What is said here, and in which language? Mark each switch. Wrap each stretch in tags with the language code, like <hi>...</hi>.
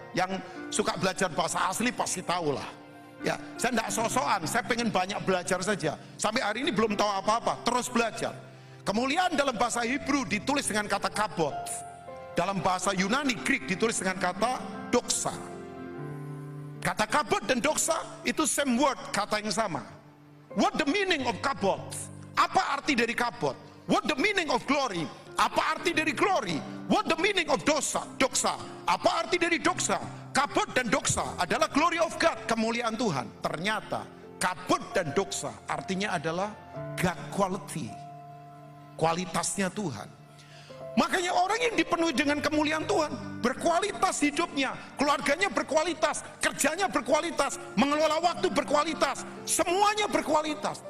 <id>Yang suka belajar bahasa asli pasti tahu lah. Ya, saya tidak sosokan, saya pengen banyak belajar saja. Sampai hari ini belum tahu apa-apa, terus belajar. Kemuliaan dalam bahasa Hebrew ditulis dengan kata kabot. Dalam bahasa Yunani Greek ditulis dengan kata doxa. Kata kabot dan doxa itu</id> <en>same word,</en> <id>kata yang sama.</id> <en>What the meaning of kabot?</en> <id>Apa arti dari kabot?</id> <en>What the meaning of glory?</en> <id>Apa arti dari glory?</id> <en>What the meaning of doxa?</en> <id>Apa arti dari doxa? Kabot dan doxa adalah</id> <en>glory of God,</en> <id>kemuliaan Tuhan. Ternyata kabot dan doxa artinya adalah</id> <en>God quality,</en> <id>kualitasnya Tuhan. Makanya orang yang dipenuhi dengan kemuliaan Tuhan berkualitas hidupnya, keluarganya berkualitas, kerjanya berkualitas, mengelola waktu berkualitas, semuanya berkualitas.</id>